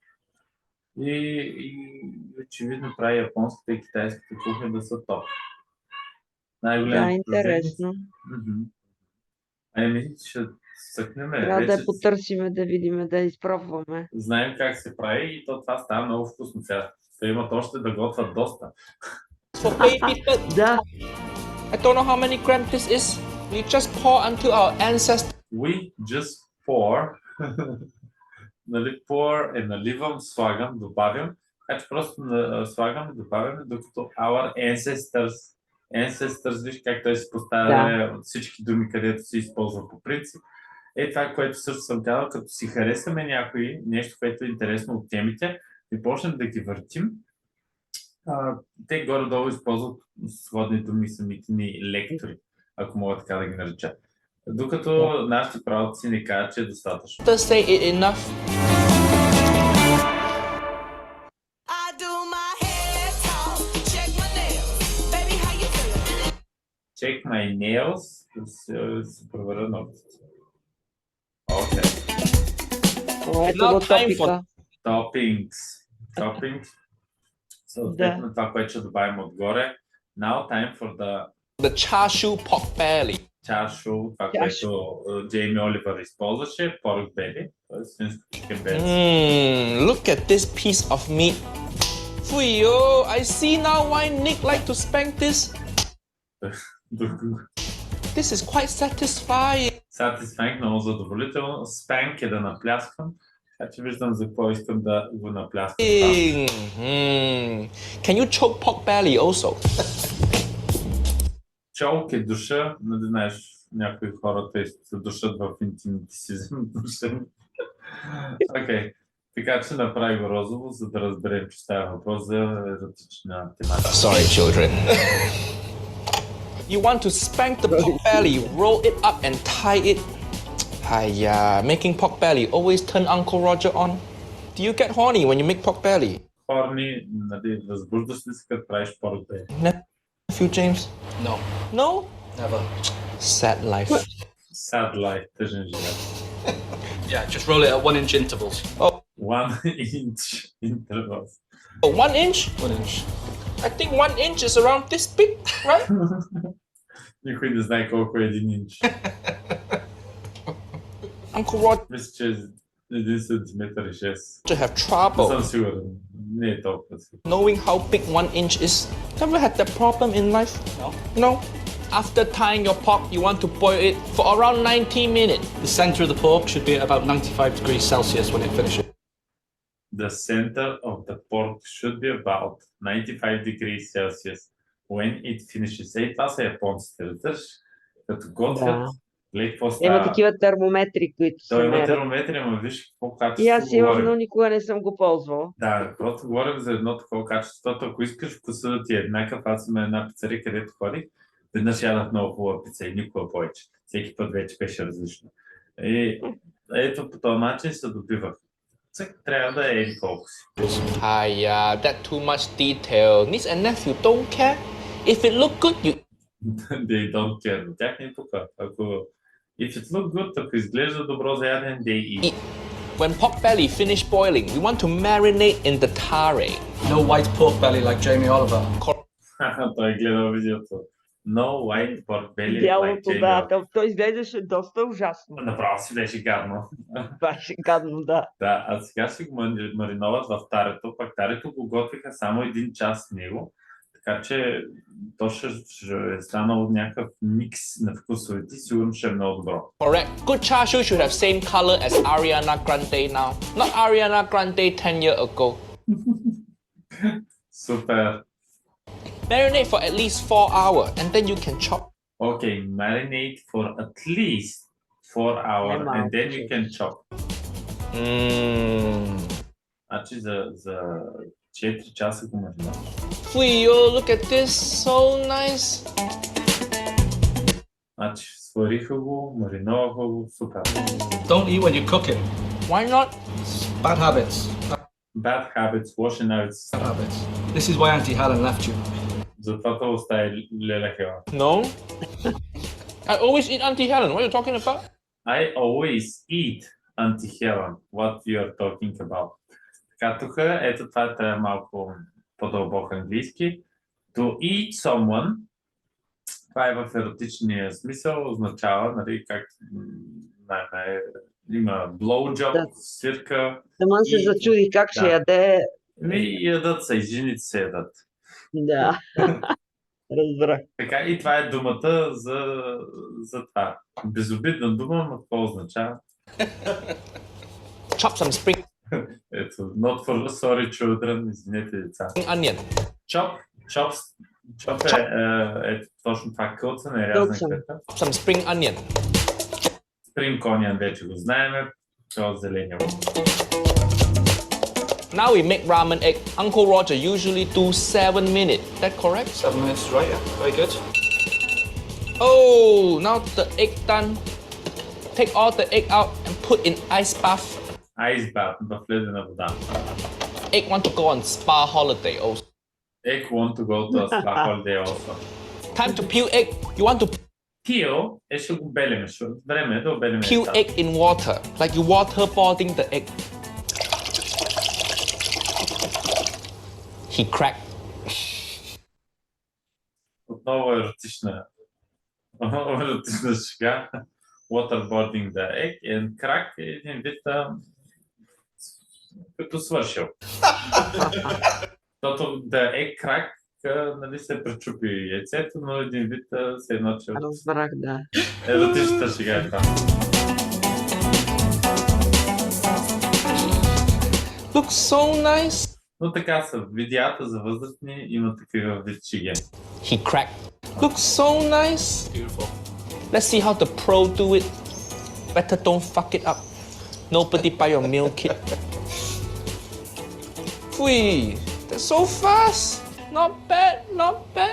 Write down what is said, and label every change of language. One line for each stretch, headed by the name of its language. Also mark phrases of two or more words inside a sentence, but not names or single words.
Bulgarian: И очевидно прави японската и китайската кухня да са топ. Да, интересно. Ами, ще съкнем. Трябва да я потърсиме, да видим, да изпробваме. Знаем как се прави и това става много вкусно. Сега те имат още да готвят доста.
English: For baby food.
Bulgarian: Да.
English: I don't know how many grams this is. We just pour unto our ancestors. We just pour.
Bulgarian: Нали, pour е наливам, слагам, добавям. Така че просто слагам и добавяме, докато
English: our ancestors,
Bulgarian: виж как той си поставя всички думи, където се използва по принцип. Това, което също съм казал, като си харесаме някой нещо, което е интересно от темите, и почнем да ги въртим, те горе-долу използват сходни думи самите ни лектори, ако мога така да ги нареча. Докато нашите правоци не кажат, че е достатъчно.
English: Just say it enough. I do my head talk, check my nails.
Bulgarian: Да се проверя ногтите. Окей. Ето
English: Now
Bulgarian: го
English: time for-
Bulgarian: топика.
English: Toppings.
Bulgarian: Съответно това, което ще добавим отгоре.
English: Now time for the char siu pork belly.
Bulgarian: чашу, това, Чашу. което Джейми Оливър използваше,
English: pork belly,
Bulgarian: т.е. свинско
English: chicken belly. Look at this piece of meat. Fuyo, I see now why Nick like to spank this. This is quite satisfying. Satisfying,
Bulgarian: много задоволително. Spank е да напляскам, така че виждам за какво искам да го напляскам.
English: Can you choke pork belly also?
Bulgarian: Чолк е душа, не знаеш, някои хората се душат в интимните си души. Окей, така че направи го розово, за да разберем, че става въпрос за еротична тематика.
English: Sorry, children. You want to spank the pork belly, roll it up and tie it. Hiya, making pork belly always turn Uncle Roger on. Do you get horny when you make pork belly?
Bulgarian: Хорни, нали, възбуждаш ли се, като правиш
English: pork belly? Nephew James? No, No? never. Sad life. Sad life,
Bulgarian: тъжен живот.
English: Yeah, just roll it at 1 inch intervals. 1 inch intervals. Oh, 1 inch? 1 inch. I think 1 inch is around this big, right?
Bulgarian: Никой не знае колко е 1 инч.
English: Uncle Roger
Bulgarian: Мисля, че е 1 сантиметър и 6.
English: have
Bulgarian: Не
English: trouble
Bulgarian: съм сигурен. Не е толкова си.
English: knowing how big 1 inch is. Ever had that problem in life? No. No? After tying your pork, you want to boil it for around 90 minutes. The center of the pork should be at about 95 degrees Celsius when it finishes. The center of the pork should be about 95 degrees Celsius when it finishes.
Bulgarian: Ей, това са японците, разбираш? Като готвят, Да. гледай какво Има става. такива термометри, които се Той има мерят. термометри, ама виж какво И качество аз имам, говорим. но никога не съм го ползвала. Да, просто говорим за едно такова качество, защото ако искаш вкуса да ти е еднакъв, аз има една пицария, където ходих, веднъж ядах много хубава пица и никога повече. Всеки път вече беше различно. И ето по този начин се добивах. Цък трябва да е еди колко си.
English: Hiya, that too much detail. Niece and nephew don't care. If it look good, you They don't care.
Bulgarian: На тях не пука. Ако
English: if it look good,
Bulgarian: ако изглежда добро за яден,
English: they eat. When pork belly finish boiling, we want to marinate in the tare. No white pork belly like Jamie Oliver.
Bulgarian: Той е гледал видеото.
English: No white pork belly like
Bulgarian: Бялото,
English: Jamie.
Bulgarian: да, той изглеждаше доста ужасно. Направо си беше гадно. Беше гадно, да. Да, а сега си го мариноват в тарето, пък тарето го готвиха само 1 час с него, така че то ще е станало някакъв микс на вкусовете, сигурно ще е много добро.
English: Correct. Good char siu should have same color as Ariana Grande now. Not Ariana Grande 10 years ago.
Bulgarian: Супер!
English: Marinate for at least 4 hours and then you can chop. Okay, marinate for at least 4 hours
Bulgarian: Нема,
English: and then you can chop.
Bulgarian: Значи за 4 часа го маринуваш.
English: Fuyo, look at this, so nice.
Bulgarian: Значи свариха го, маринуваха го, супер.
English: Don't eat when you're cooking. Why not? Bad habits. Bad habits, washing out. Bad habits. This is why Auntie Helen left you.
Bulgarian: Затова това остави Леля Хела.
English: No. I always eat Auntie Helen. What are you talking about? I always eat anti-Helen. What you are talking about.
Bulgarian: Така, тук, ето това е малко по-дълбок английски.
English: To eat someone,
Bulgarian: това е в еротичния смисъл, означава, нали, как има blowjob, Да. свирка. Саман се И- зачуди как ще да. яде. И ядат се, и жените се ядат. Да. Разбрах. Така, и това е думата за това. Безобидна дума, но какво означава?
English: Chop some spring Ето, not for sorry children,
Bulgarian: извинете деца.
English: onion.
Bulgarian: Чоп е точно това кълцане, Кълцане. рязана клета.
English: Some spring onion. Spring onion
Bulgarian: вече го знаем, това зеления.
English: Now we make ramen egg. Uncle Roger usually do 7 minutes. That correct? 7 minutes, right? Yeah, very good. Oh, now the egg done. Take all the egg out and put in ice bath. Ice bath
Bulgarian: в ледена вода.
English: Egg want to go on spa holiday also. Egg want to go to a spa holiday also. Time to peel egg. You want to
Bulgarian: Peel ще го белеме, защото време е да обелеме.
English: peel egg in water, like you waterboarding the egg. He cracked.
Bulgarian: Отново еротична шега.
English: Waterboarding the egg and crack
Bulgarian: е един вид като свършил.
English: Защото the egg crack,
Bulgarian: нали се пречупи яйцето, но един вид се едно, че Разбрах, да. еротичната шега е това.
English: Looks so nice.
Bulgarian: Но така са, видеята за възрастни има такива вид шеги.
English: He cracked. Looks so nice. Beautiful. Let's see how the pro do it. Better don't fuck it up. Nobody buy your meal kit. Fui, that's so fast. Not bad, not bad.